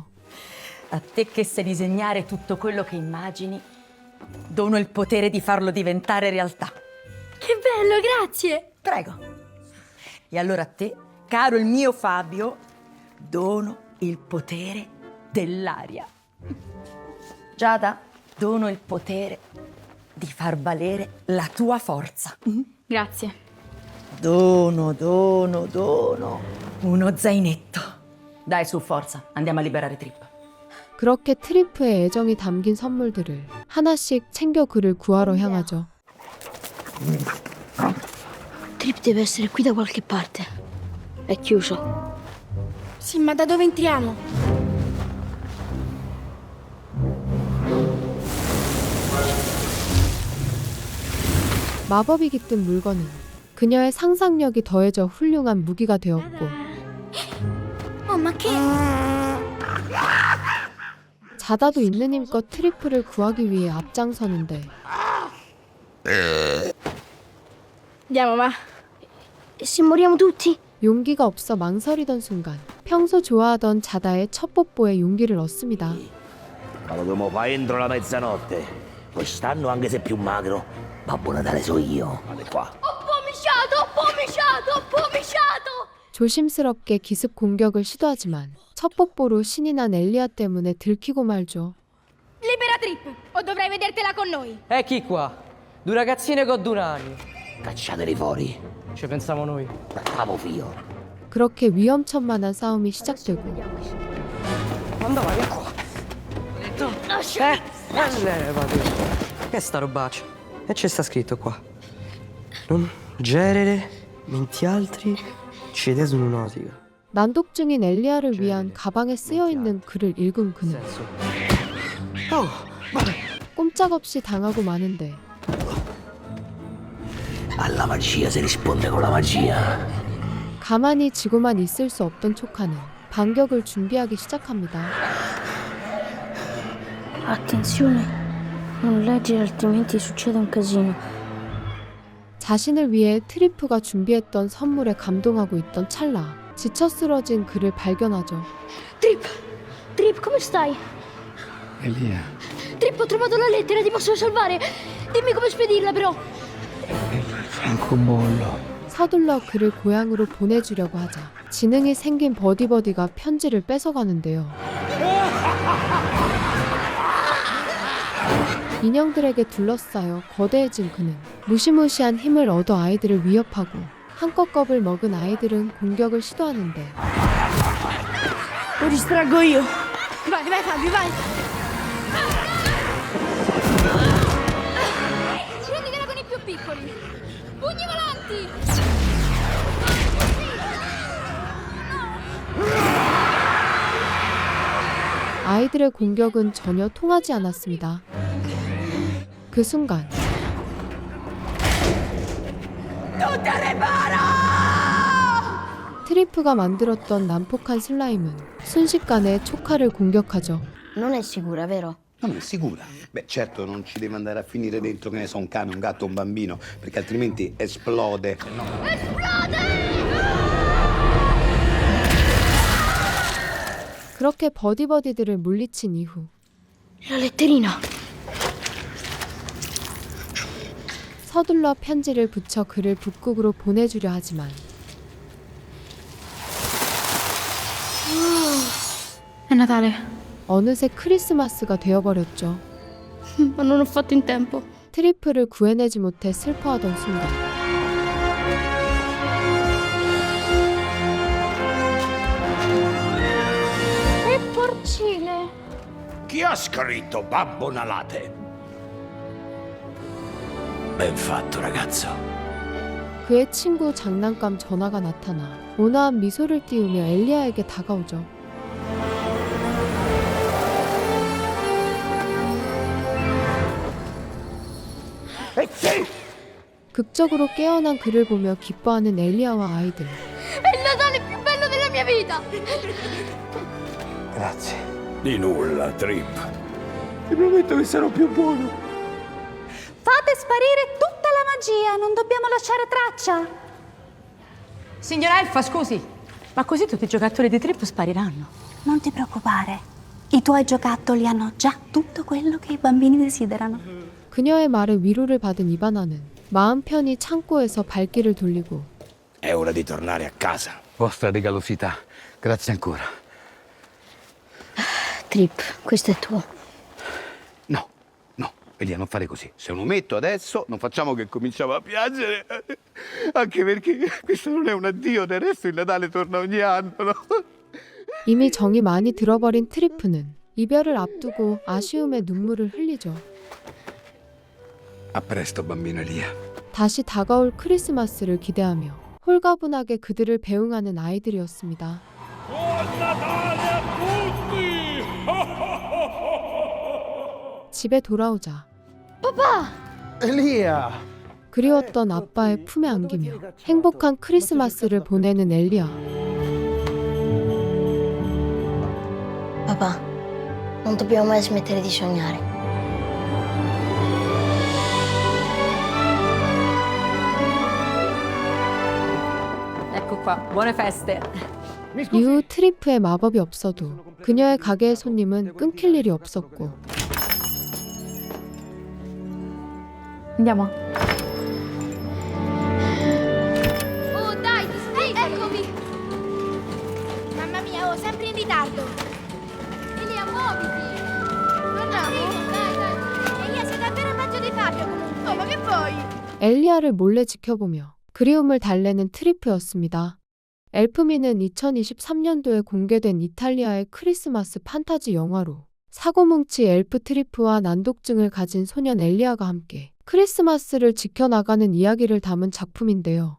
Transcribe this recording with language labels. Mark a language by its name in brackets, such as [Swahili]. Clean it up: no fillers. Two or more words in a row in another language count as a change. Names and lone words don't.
[Italian] A te che sai disegnare tutto quello che immagini, dono il potere di farlo diventare realtà. Che bello, grazie! Prego. E allora a te, caro il mio Fabio, dono il potere dell'aria. Giada, dono il potere di far valere la tua forza. Grazie. Dono uno zainetto. Dai, su, forza, andiamo a liberare Trip. [Korean] 그렇게 트리프의 애정이 담긴 선물들을 하나씩 챙겨 그를 구하러 향하죠. [Italian] Trip deve essere qui da qualche parte. È chiuso. Sì, ma da dove entriamo? [Korean] 마법이 깃든 물건은 그녀의 상상력이 더해져 훌륭한 무기가 되었고 [Italian] Oh, ma che... [Korean] 자다도 있는 힘껏 트리프를 구하기 위해 앞장서는데 [Italian] Andiamo, va. E se moriamo tutti? [Korean] 용기가 없어 망설이던 순간 평소 좋아하던 자다의 첫 뽀뽀에 용기를 얻습니다. [Italian] Ma lo dobbiamo fare entro la mezzanotte. Quest'anno, anche se più magro, Babbo Natale so io. Guarda qua. Ho pomisciato! [Korean] 조심스럽게 기습 공격을 시도하지만 첫 뽀뽀로 신이 난 엘리아 때문에 들키고 말죠. [Italian] Libera Trip, o dovrei vedertela con noi. Chi qua? Due ragazzine con 2 anni. Cacciateli fuori. Ci pensiamo noi. Capo figlio. [Korean] 그렇게 위험천만한 싸움이 시작되고 [Italian] Andava, via qua. Ho detto. Levati. Che è sta robaccia? E c'è sta scritto qua. Non gerere, menti altri, cede su un'otica. [Korean] 난독증인 엘리아를 위한 가방에 쓰여있는 글을 읽은 그는 꼼짝없이 당하고 마는데 [Italian] Alla magia si risponde con la magia. [Korean] 가만히 지고만 있을 수 없던 촉하는 반격을 준비하기 시작합니다. [Italian] Attenzione, non leggere altrimenti succede un casino. [Korean] 자신을 위해 트리프가 준비했던 선물에 감동하고 있던 찰나 지쳐 쓰러진 그를 발견하죠. [Italian] Trip, come stai? Elia, Trip, ho trovato la lettera, ti posso salvare. Dimmi come spedirla, però. francobollo. [Korean] 서둘러 그를 고향으로 보내주려고 하자 지능이 생긴 버디버디가 편지를 뺏어가는데요. 인형들에게 둘러싸여 거대해진 그는 무시무시한 힘을 얻어 아이들을 위협하고 한껏 겁을 먹은 아이들은 공격을 시도하는데 [Italian] Lo distraggo io. Vai, vai Fabio, vai! Prenditela con i più piccoli! Pugni volanti! [Korean] 아이들의 공격은 전혀 통하지 않았습니다. 그 순간 트리프가 만들었던 난폭한 슬라임은 순식간에 초카를 공격하죠. [Italian] Non è sicura, vero? Non è sicura? Beh, certo, non ci deve andare a finire dentro, che ne so, un cane, un gatto, un bambino, perché altrimenti esplode. [Korean] 그렇게 버디버디들을 물리친 이후 [Italian] La letterina. [Korean] 서둘러 편지를 붙여 그를 북극으로 보내주려 하지만 [Italian] È Natale. [Korean] 어느새 크리스마스가 되어버렸죠. [Italian] Ma non ho fatto in tempo. [Korean] 트리프를 구해내지 못해 슬퍼하던 순간 [Italian] Che porcine! Chi ha scritto Babbo Nalate? Ben fatto, ragazzo. [Korean] 그의 친구 장난감 전화가 나타나 온화한 미소를 띄우며 엘리아에게 다가오죠. 극적으로 깨어난 그를 보며 기뻐하는 엘리아와 아이들. [Italian] È il Natale più bello della mia vita! Grazie. Di nulla, Trip. Ti prometto che sarò più buono. Fate sparire tutta la magia, non dobbiamo lasciare traccia. Signora Elfa, scusi, ma così tutti i giocattoli di Trip spariranno. Non ti preoccupare, i tuoi giocattoli hanno già tutto quello che i bambini desiderano. [Korean] 그녀의 말에 위로를 받은 이바나는 마음 편히 창고에서 발길을 돌리고 [Italian] È ora di tornare a casa. Vostra regalosità, grazie ancora. Trip, questo è tuo. No, no, Elia, non fare così. Se lo metto adesso, non facciamo che cominciamo a piangere. Anche perché questo non è un addio, del resto il Natale torna ogni anno, no? [Korean] 이미 정이 많이 들어버린 트리프는 이별을 앞두고 아쉬움의 눈물을 흘리죠. [Italian] A presto, bambino Elia. [Korean] 다시 다가올 크리스마스를 기대하며 홀가분하게 그들을 배웅하는 아이들이었습니다. 집에 돌아오자 [Italian] Elia! [Korean] 그리웠던 아빠의 품에 안기며 행복한 크리스마스를 보내는 엘리아. [Italian] Papà, non dobbiamo mai smettere di sognare. Ecco qua, buone feste. [Korean] 이후 트리프의 마법이 없어도 그녀의 가게의 손님은 끊길 일이 없었고 [Italian] Andiamo. Oh, dai, eccomi! Mamma mia, oh, sempre in ritardo. Elia, muoviti! Andiamo? Dai. Elia, sei davvero peggio di Fabio comunque. Oh, ma che vuoi? [Korean] 엘리아를 몰래 지켜보며 그리움을 달래는 트리프였습니다. 엘프미는 2023년도에 공개된 이탈리아의 크리스마스 판타지 영화로 사고뭉치 엘프 트리프와 난독증을 가진 소년 엘리아가 함께 크리스마스를 지켜나가는 이야기를 담은 작품인데요.